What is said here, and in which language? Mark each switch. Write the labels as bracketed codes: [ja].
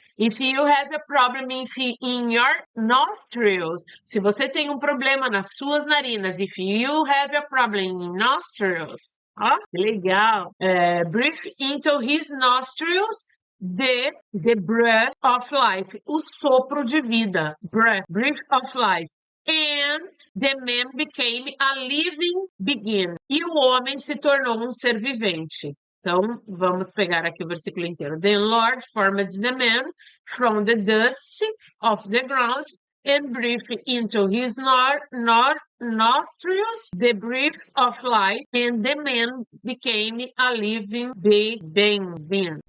[en] If you have a problem in your nostrils. [pt] Se você tem um problema nas suas narinas. [en] If you have a problem in nostrils. Legal. Breathe into his nostrils the breath of life. [pt] O sopro de vida. [en] Breath of life. And the man became a living being. [pt] E o homem se tornou um ser vivente. Então, vamos pegar aqui o versículo inteiro. [en] The Lord formed the man from the dust of the ground and breathed into his nostrils the breath of life, and the man became a living being.